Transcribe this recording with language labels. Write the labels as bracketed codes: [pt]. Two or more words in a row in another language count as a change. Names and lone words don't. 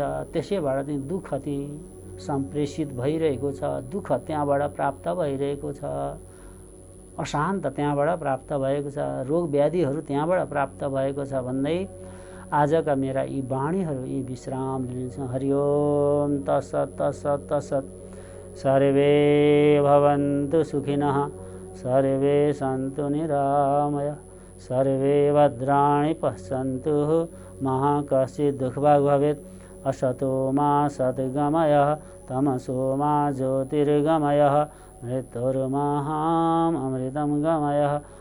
[ne] त्यसैबाट चाहिँ दुःख चाहिँ सम्प्रेषित भइरहेको छ, दुःख त्यहाँबाट प्राप्त भइरहेको छ, अशान्त त्यहाँबाट प्राप्त भएको छ, रोग व्याधिहरू त्यहाँबाट प्राप्त भएको छ भन्दै आजका मेरा यी वाणीहरू यी विश्राम लिन्छौँ। [sa] हरि ओम तत्सत् तत्सत् तत्सत्। सर्वे भवन्तु सुखिनः, सर्वे सन्तु निरामया, सर्वे भद्राणि पश्यन्तु मा कश्चित् दुःखभाग् भवेत्। असतो मा सद्गमयः, तमसो मा ज्योतिर्गमयः, मृत्युर्महाम् अमृतं गमयः।